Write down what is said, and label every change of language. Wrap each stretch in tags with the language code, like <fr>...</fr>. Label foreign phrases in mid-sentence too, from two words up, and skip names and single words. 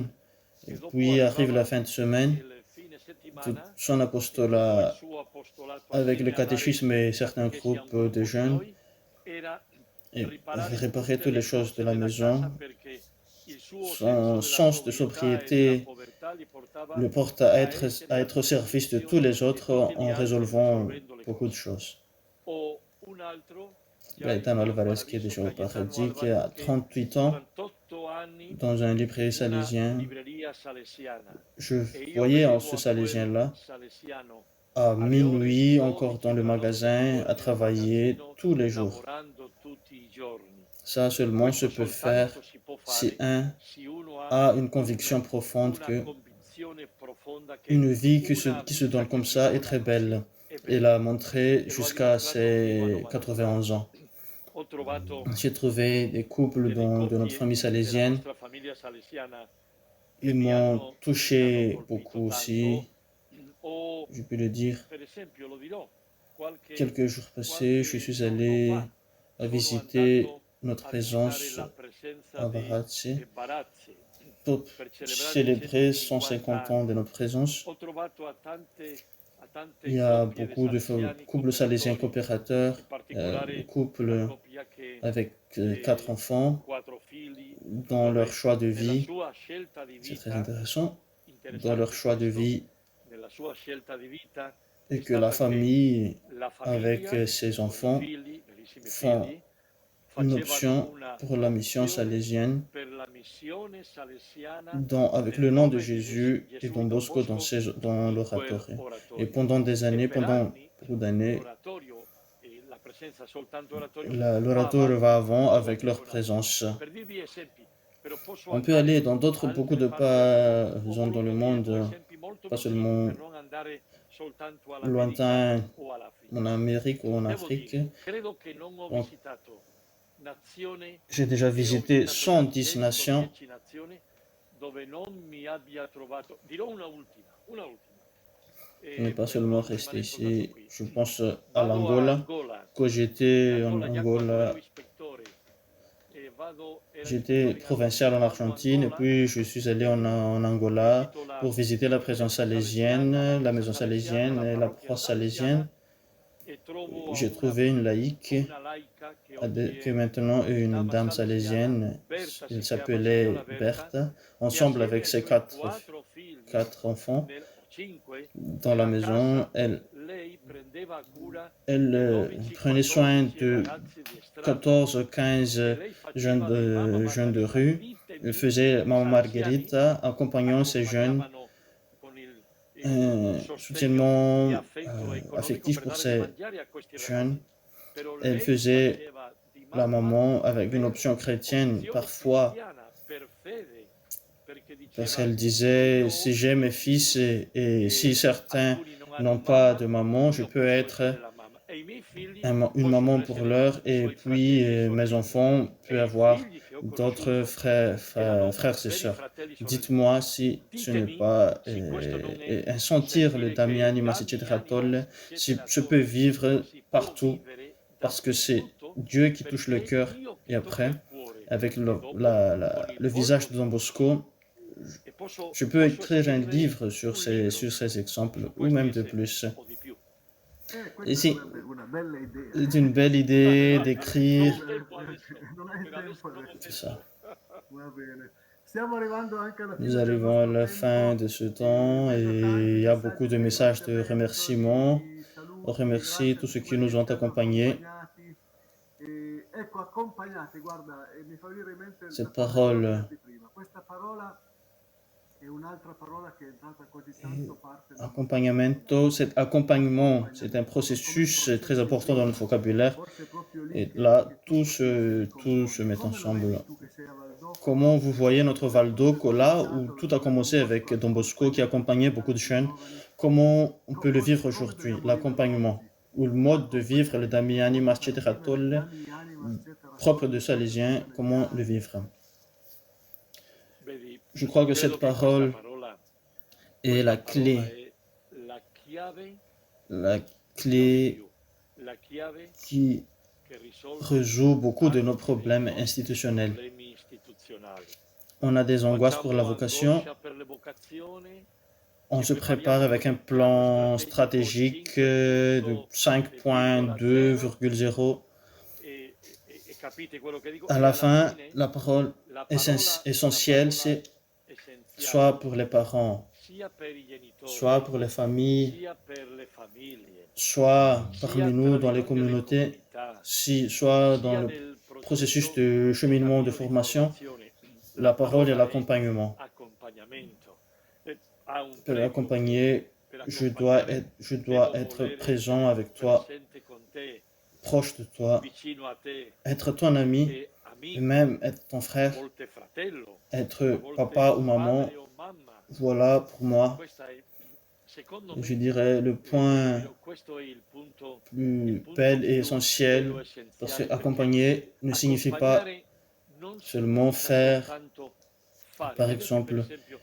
<fr>Et puis arrive la fin de semaine, tout son apostolat avec le catéchisme et certains groupes de jeunes, et réparer toutes les choses de la maison. Son sens de sobriété le porte à être au service de tous les autres en résolvant beaucoup de choses.</fr> <it>un altro</it> <fr>Gaetano Alvarez, qui est déjà au paradis, qui a 38 ans,</fr> <it>48 anni</it> <fr>dans une librairie</fr> <it>una</it> <fr>salésienne.</fr> <it>libreria salesiana.</it> <fr>Je</fr> <it>E io</it> <fr>voyais en</fr> <it>vedevo</it> <fr>ce</fr> <it>a quel</it> <fr>salésien-là,</fr> <it>salesiano</it> <fr>à</fr> <it>alle ore</it> <fr>minuit, encore dans le</fr> <it>12 della notte</it> <fr>magasin,</fr> <it>fuori</it> <fr>à</fr> <it>nel</it> <fr>travailler</fr> <it>magazzino,</it> <fr>tous les jours.</fr> <it>lavorando tutti i giorni.</it> <fr>Ça seulement se</fr> <it>Questo</it> <fr>peut faire</fr> <it>soltanto si può si fare un se uno ha</it> <fr>a une conviction profonde</fr> <it>una</it> <fr>que</fr> <it>convinzione profonda che</it> <fr>une vie</fr> <it>una</it> <fr>qui se</fr> <it>vita</it> <fr>donne</fr> <it>che</it> <fr>comme ça est</fr> <it>migliora</it> <fr>très belle.</fr> <it>è</it> <fr>Et</fr> <it>bella.</it> <fr>l'a montré</fr> <it>E lo ha</it> <fr>jusqu'à</fr> <it>dimostrato fino a</it> <fr>ses 90 91 ans.</fr> <it>anni. Ho trovato</it> <fr>J'ai trouvé des couples</fr> <it>delle</it> <fr>de notre</fr> <it>coppie</it> <fr>famille</fr> <it>della</it> <fr>salésienne.</fr> <it>nostra famiglia salesiana che</it> <fr>Ils</fr> <it>mi</it> <fr>m'ont</fr> <it>hanno</it> <fr>touché</fr> <it>colpito</it> <fr>beaucoup</fr> <it>tanto.</it> <fr>aussi,</fr> <it>Ho,</it> <fr>je peux le dire.</fr> <it>per esempio, lo dirò,</it> <fr>Quelques jours passés, je suis</fr> <it>giorno</it> <fr>allé</fr> <it>fa</it> <fr>à</fr> <it>sono</it> <fr>visiter</fr> <it>andato</it> <fr>notre</fr> <it>a visitare</it> <fr>présence</fr> <it>la presenza</it> <fr>à di Varazze</fr> <it>Barazzi</it> <fr>pour</fr> <it>per celebrare i</it> <fr>célébrer 150 150 ans de notre présence.</fr> <it>Ho trovato a tante</it> <fr>Il y a</fr> <it>coppie di</it> <fr>beaucoup de</fr> <it>salesiani</it> <fr>couples salésiens</fr> <it>cooperatori,</it> <fr>coopérateurs,</fr> <it>in particolare</it> <fr>de</fr> <it>una</it> <fr>couples</fr> <it>coppia che</it> <fr>avec 4 enfants</fr> <it>4 figli,</it> <fr>dans leur</fr> <it>dove</it> <fr>choix de</fr> <it>nella</it> <fr>vie.</fr> <it>sua scelta di</it> <fr>C'est très</fr> <it>vita,</it> <fr>intéressant. Dans leur</fr> <it>interessante</it> <fr>choix de</fr> <it>questo,</it> <fr>vie,</fr> <it>nella sua scelta di vita</it> <fr>et</fr> <it>è</it> <fr>que la</fr> <it>stata che famille, la</it> <fr>avec</fr> <it>famiglia</it> <fr>ses</fr> <it>con i</it> <fr>enfants,</fr> <it>figli, bellissimi</it> <fr>font</fr> <it>figli,</it> <fr>une</fr> <it>facevano</it> <fr>option</fr> <it>una</it> <fr>pour la mission</fr> <it>donazione</it> <fr>salésienne</fr> <it>per la missione salesiana</it> <fr>avec</fr> <it>nel</it> <fr>le nom de</fr> <it>nome di</it> <fr>Jésus et</fr> <it>Gesù</it> <fr>Don</fr> <it>Don</it> <fr>Bosco</fr> <it>Bosco</it> <fr>dans</fr> <it>in quel</it> <fr>l'oratorio. Et</fr> <it>oratorio.</it> <fr>pendant des</fr> <it>E</it> <fr>années,</fr> <it>per</it> <fr>pendant</fr> <it>anni</it> <fr>beaucoup d'années,</fr> <it>l'oratorio e la presenza soltanto oratorio va l'oratorio va avanti</it> <fr>avant avec leur</fr> <it>con altri.</it> <fr>présence.</fr> <it>Per dirvi esempi, però posso</it> <fr>On peut aller</fr> <it>andare</it> <fr>dans beaucoup</fr> <it>altre</it> <fr>de</fr> <it>parti del mondo. Ho</it> <fr>zones dans le</fr> <it>voluto dire due</it> <fr>monde,</fr> <it>esempi molto</it> <fr>pas</fr> <it>vicini</it> <fr>seulement</fr> <it>per non andare soltanto all'America</it> <fr>lointain,</fr> <it>o all'Africa.</it> <fr>en Amérique ou en</fr> <it>Devo</it> <fr>Afrique.</fr> <it>dire, credo che non ho</it> <fr>Donc,</fr> <it>visitato nazione</it> <fr>j'ai déjà</fr> <it>e ho</it> <fr>visité</fr> <it>visitato già</it> <fr>110 nations.</fr> <it>110 nazioni dove non mi abbia trovato. Dirò una ultima.</it> <fr>Je n'ai pas</fr> <it>Per</it> <fr>seulement</fr> <it>non</it> <fr>resté</fr> <it>rimanere soltanto</it> <fr>ici.</fr> <it>qui.</it> <fr>Je pense à</fr> <it>Vado a</it> <fr>l'Angola.</fr> <it>Angola.</it> <fr>Quand j'étais</fr> <it>In</it> <fr>en Angola,</fr> <it>già quando ero Angola, ispettore, era</it> <fr>j'étais</fr> <it>ispettore in</it> <fr>provincial en</fr> <it>Angola, vado a</it> <fr>Argentine et Angola, puis je suis allé en Angola</fr> <it>visito</it> <fr>pour visiter la présence salésienne, la maison salésienne et la paroisse salésienne.</fr> <it>e trovo</it> <fr>J'ai trouvé une laïque</fr> <it>una laica che</it> <fr>qui</fr> <it>oggi</it> <fr>est maintenant</fr> <it>si</it> <fr>une</fr> <it>chiama</it> <fr>dame</fr> <it>salesiana,</it> <fr>salésienne.</fr> <it>Berta</it> <fr>Elle</fr> <it>si chiama,</it> <fr>s'appelait</fr> <it>signora Berta,</it> <fr>Berthe,</fr> <it>che</it> <fr>ensemble</fr> <it>assieme</it> <fr>avec</fr> <it>ai</it> <fr>ses</fr> <it>suoi 4 figli,</it> <fr>quatre enfants</fr> <it>cinque,</it> <fr>dans la maison.</fr> <it>casa, lei prendeva cura</it> <fr>Elle</fr> <it>di 12,</it> <fr>prenait soin</fr> <it>14</it> <fr>de</fr> <it>ragazzi di strada.</it> <fr>14 15</fr> <it>E lei faceva di mamma</it> <fr>jeunes de</fr> <it>Margherita,</it> <fr>rue.</fr> <it>vite e</it> <fr>Elle</fr> <it>vite</it> <fr>faisait Maman</fr> <it>questi anziani</it> <fr>Margherita, accompagnant ces jeunes,</fr> <it>accompagnavano con il sostegno</it> <fr>soutienement</fr> <it>di affetto economico</it> <fr>affectif</fr> <it>per</it> <fr>pour</fr> <it>dare da</it> <fr>ces</fr> <it>mangiare a questi</it> <fr>jeunes.</fr> <it>ragazzi. Però</it> <fr>Elle</fr> <it>lei</it> <fr>faisait</fr> <it>faceva di</it> <fr>la</fr> <it>mamma</it> <fr>maman avec une</fr> <it>per</it> <fr>option chrétienne,</fr> <it>opzione</it> <fr>parfois,</fr> <it>cristiana, per fede, perché</it> <fr>parce</fr> <it>diceva</it> <fr>qu'elle disait,</fr> <it>io</it> <fr>si j'ai mes fils et si certains</fr> <it>alcuni non hanno</it> <fr>n'ont pas</fr> <it>mamma,</it> <fr>de maman, je</fr> <it>io</it> <fr>peux</fr> <it>posso</it> <fr>être</fr> <it>essere la mamma e i miei figli</it> <fr>une</fr> <it>possono</it> <fr>maman pour</fr> <it>essere</it> <fr>l'heure,</fr> <it>i</it> <fr>et</fr> <it>suoi</it> <fr>puis</fr> <it>fratelli e</it> <fr>mes</fr> <it>sorelle.</it> <fr>enfants</fr> <it>E</it> <fr>peuvent</fr> <it>i</it> <fr>avoir</fr> <it>figli che ho</it> <fr>d'autres</fr> <it>conosciuto erano</it> <fr>frères et</fr> <it>veri</it> <fr>sœurs.</fr> <it>fratelli e sorelle.</it> <fr>Dites-moi si ce n'est</fr> <it>Ditemi</it> <fr>pas</fr> <it>se questo non è</it> <fr>un sentir le</fr> <it>sentire che</it> <fr>Damiani</fr> <it>Damiani</it> <fr>Masicetratol, si</fr> <it>Masicetratol</it> <fr>se peut vivre</fr> <it>si può</it> <fr>partout,</fr> <it>vivere</it> <fr>parce que c'est</fr> <it>dappertutto,</it> <fr>Dieu qui touche le</fr> <it>perché</it> <fr>cœur.</fr> <it>Dio</it> <fr>Et</fr> <it>che</it> <fr>après,</fr> <it>tocca il cuore.</it> <fr>avec</fr> <it>E dopo, con il</it> <fr>le visage de Don Bosco,</fr> <it>e posso</it> <fr>je peux écrire un</fr> <it>scrivere</it> <fr>livre sur</fr> <it>un libro</it> <fr>sur ces exemples,</fr> <it>su</it> <fr>ou</fr> <it>questi</it> <fr>même de</fr> <it>esempi,</it> <fr>plus.</fr> <it>o di più. Questa Sì, sarebbe una bella idea.</it> <fr>c'est une belle idée d'écrire,</fr> <it>Non ho tempo adesso, Non hai per adesso tempo non ho</it> <fr>c'est</fr> <it>tempo.</it> <fr>ça.</fr> <it>Va bene. Stiamo arrivando anche alla fine</it> <fr>Nous</fr> <it>del</it> <fr>arrivons à</fr> <it>nostro</it> <fr>la fin</fr> <it>tempo.</it> <fr>de ce temps et</fr> <it>Vedo tanti</it> <fr>il y a</fr> <it>messaggi</it> <fr>beaucoup de</fr> <it>di</it> <fr>messages de</fr> <it>ringraziamento,</it> <fr>remerciements.</fr> <it>di</it> <fr>On</fr> <it>saluti,</it> <fr>remercie</fr> <it>grazie a</it> <fr>tous ceux</fr> <it>tutti</it> <fr>qui</fr> <it>quelli</it> <fr>nous</fr> <it>che</it> <fr>ont</fr> <it>ci hanno</it> <fr>accompagnés.</fr> <it>accompagnati. Ecco, accompagnati, guarda, mi fa venire in mente</it> <fr>Cette</fr> <it>la cosa che ho</it> <fr>parole,</fr> <it>detto prima. Questa parola è un'altra parola che è entrata così tanto parte nel nostro accompagnamento,</it> <fr>cet accompagnement, c'est un</fr> <it>accompagnamento,</it> <fr>processus</fr> <it>come</it> <fr>très</fr> <it>processo</it> <fr>important dans notre</fr> <it>biblico.</it> <fr>vocabulaire.</fr> <it>Forse è proprio lì</it> <fr>Et</fr> <it>che</it> <fr>là,</fr> <it>tutto si</it> <fr>tout se</fr> <it>compone.</it> <fr>met</fr> <it>Come lo</it> <fr>ensemble.</fr> <it>vedi tu che sei a Valdocco?</it> <fr>Comment vous voyez notre</fr> <it>Dove tutto è</it> <fr>Valdoco là, où</fr> <it>cominciato,</it> <fr>tout a</fr> <it>dove Don</it> <fr>commencé avec</fr> <it>Bosco ha</it> <fr>Don Bosco qui</fr> <it>accompagnato</it> <fr>accompagnait beaucoup de</fr> <it>tanti</it> <fr>jeunes?</fr> <it>giovani?</it> <fr>Comment on peut le vivre</fr> <it>Come</it> <fr>aujourd'hui,</fr> <it>dobbiamo viverlo</it> <fr>l'accompagnement,</fr> <it>oggi?</it> <fr>ou le mode de vivre le Damiani</fr> <it>L'accompagnement per vivere</it> <fr>Mascetratol</fr> <it>Damiani Mascetratol,</it> <fr>propre de</fr> <it>proprio</it> <fr>Salésien, comment le</fr> <it>salesiani.</it> <fr>vivre?</fr> <it>Vedi,</it> <fr>Je crois que</fr> <it>credo</it> <fr>cette</fr> <it>che questa</it> <fr>parole</fr> <it>parola</it> <fr>est la</fr> <it>questa parola</it> <fr>clé,</fr> <it>è la chiave,</it> <fr>la</fr> <it>non</it> <fr>clé</fr> <it>più, la chiave</it> <fr>qui</fr> <it>che risolve</it> <fr>résout beaucoup de nos</fr> <it>tanti dei</it> <fr>problèmes</fr> <it>nostri</it> <fr>institutionnels.</fr> <it>problemi istituzionali.</it> <fr>On a des angoisses pour la</fr> <it>Facciamo</it> <fr>vocation,</fr> <it>angoscia per le vocazioni,</it> <fr>on</fr> <it>ci</it> <fr>se prépare</fr> <it>prepariamo</it> <fr>avec</fr> <it>con</it> <fr>un</fr> <it>il piano</it> <fr>plan stratégique de 5.2.0</fr> <it>5.2,0. e capite quello che dico?</it> <fr>À</fr> <it>E</it> <fr>la</fr> <it>alla</it> <fr>fin,</fr> <it>fine</it> <fr>la parole</fr> <it>la parola</it> <fr>essentielle, c'est soit</fr> <it>essenziale</it> <fr>pour les parents,</fr> <it>sia per i genitori,</it> <fr>soit pour les familles,</fr> <it>sia per le famiglie,</it> <fr>soit parmi</fr> <it>sia</it> <fr>nous</fr> <it>tra</it> <fr>dans</fr> <it>di</it> <fr>les</fr> <it>noi nelle</it> <fr>communautés,</fr> <it>comunità,</it> <fr>soit dans</fr> <it>sia</it> <fr>le</fr> <it>nel</it> <fr>processus</fr> <it>processo</it> <fr>de cheminement de</fr> <it>cammino di</it> <fr>formation,</fr> <it>formazione.</it> <fr>la</fr> <it>La</it> <fr>parole et</fr> <it>parola è</it> <fr>l'accompagnement.</fr> <it>accompagnamento. Ha un</it> <fr>Pour</fr> <it>prego</it> <fr>l'accompagner,</fr> <it>per</it> <fr>je</fr> <it>accompagnare.</it> <fr>dois</fr> <it>Devo</it> <fr>être</fr> <it>volere</it> <fr>présent</fr> <it>essere</it> <fr>avec toi,</fr> <it>presente con te,</it> <fr>proche de toi,</fr> <it>vicino a te,</it> <fr>être ton ami,</fr> <it>e</it> <fr>et</fr> <it>amico,</it> <fr>même être ton</fr> <it>a</it> <fr>frère,</fr> <it>volte fratello, a</it> <fr>être</fr> <it>volte</it> <fr>papa ou maman.</fr> <it>padre o mamma.</it> <fr>Voilà pour moi,</fr> <it>Questa è, secondo</it> <fr>je</fr> <it>me,</it> <fr>dirais, le point</fr> <it>questo è il punto</it> <fr>plus bel et</fr> <it>bello,</it> <fr>essentiel, parce que</fr> <it>essenziale, perché</it> <fr>accompagner ne signifie pas</fr> <it>accompagnare non</it> <fr>seulement</fr> <it>significa</it> <fr>faire,</fr> <it>soltanto fare.</it> <fr>par</fr> <it>Vedete, per</it> <fr>exemple,</fr> <it>esempio,</it>